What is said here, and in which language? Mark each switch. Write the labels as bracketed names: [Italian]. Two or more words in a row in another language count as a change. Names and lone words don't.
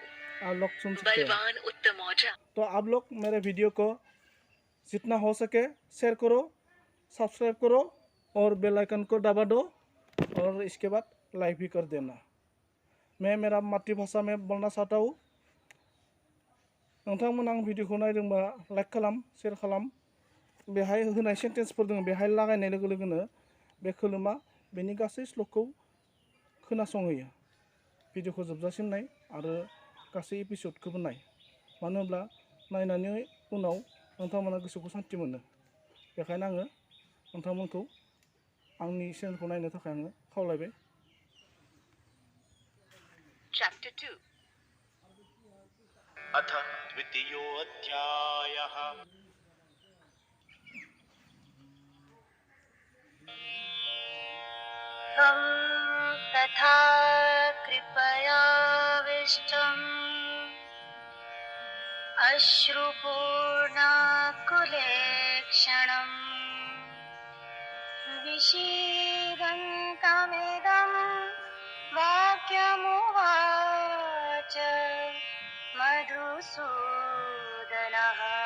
[Hindi] आप लोग सुन सकते हैं। बलवान उत्तमौजा। तो आप लोग मेरे वीडियो को जितना हो सके शेयर करो, सब्सक्राइब करो और [English] bell icon [Hindi] को दबा दो। और इसके बाद लाइक भी कर देना। मैं मेरा मातृभाषा में बोलना चाहता हूँ। [Bodo] नोंथांमोन आं भिडिअखौ नायदोंबा लाइक खालाम, शेयर खालाम। बेहाय होनाय सेन्टेन्सफोर दङ, बेहाय लागायनाय लोगो लोगोनो बे खोलोमा बेनि गासै श्लोकखौ खोनासंहोयो। भिडिअखौ जोबजासिम नाय आरो गासै एपिसोडखौबो नाय। मानो होनब्ला नायनानै उनाव नोंथांमोना गोसोखौ सान्थि मोनो। बेखायनो आङो नोंथांमोनखौ आंनि चेनेलखौ नायनो थाखाय आङो खावलायबाय। [English] Chapter 2. [Sanskrit] अथ द्वितीयोऽध्यायः। तं तथा कृपयाविष्टम् अश्रुपूर्णाकुलेक्षणम् विषीदन्तमिदं वाक्यमुवाच मधुसूदनः।